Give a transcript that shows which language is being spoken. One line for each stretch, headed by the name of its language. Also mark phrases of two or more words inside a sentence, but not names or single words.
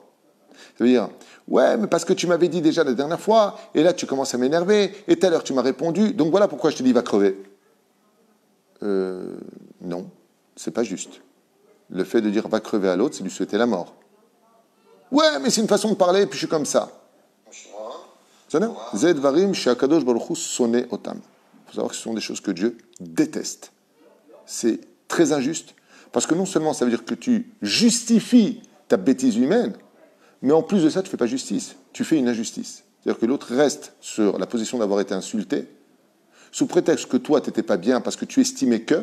French: Ça veut dire, ouais, mais parce que tu m'avais dit déjà la dernière fois, et là tu commences à m'énerver, et tout à l'heure tu m'as répondu, donc voilà pourquoi je te dis va crever. Non, c'est pas juste. Le fait de dire va crever à l'autre, c'est lui souhaiter la mort. Ouais, mais c'est une façon de parler, et puis je suis comme ça.
Hebrew: זה דברים שהקדוש ברוך הוא שונא אותם.
French: Il faut savoir que ce sont des choses que Dieu déteste. C'est très injuste, parce que non seulement ça veut dire que tu justifies ta bêtise humaine, mais en plus de ça, tu ne fais pas justice. Tu fais une injustice. C'est-à-dire que l'autre reste sur la position d'avoir été insulté, sous prétexte que toi, tu n'étais pas bien parce que tu estimais que.